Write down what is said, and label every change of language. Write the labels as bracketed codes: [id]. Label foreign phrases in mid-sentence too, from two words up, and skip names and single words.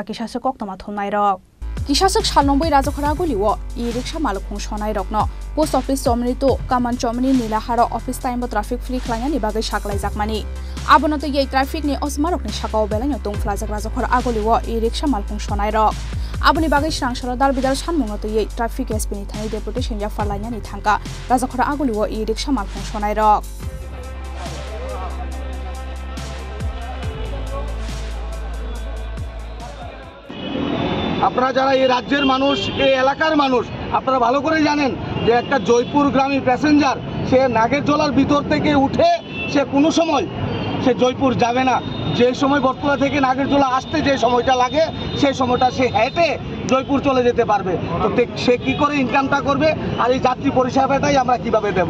[trp] kisase koktoma thumnai rok Kisasuk salnongbai rajakor aguliwo e-rickshaw malkhung sonai rok no [en] post office [trp] chomni to kaman chomni nilaharo [en] office time [trp] bo [en] traffic free [trp] khlaina ni bagai saklai jakmani Abono to traffic ni osmarok ni sakao belanya tongflajak rajakor aguliwo e-rickshaw malkhung sonai rok Aboni bagai Srangsalo dal bidal shanmung no to [en] traffic SP [trp] ni thani deputation ya farlaina ni thangka rajakor aguliwo e-rickshaw malkhung sonai rok [bn] আপনারা যারা এই রাজ্যের মানুষ এই এলাকার মানুষ আপনারা ভালো করে জানেন যে একটা জয়পুর গ্রামী প্যাসেঞ্জার সে নাগেরজোলার ভিতর থেকে উঠে সে কোনো সময় সে জয়পুর যাবে না যে সময় বটতলা থেকে নাগেরজোলা আসতে যে সময়টা লাগে সেই সময়টা সে হেঁটে জয়পুর চলে যেতে পারবে তো সে কি করে ইনকামটা করবে আর এই যাত্রী পরিষেবাটাই আমরা কিভাবে দেব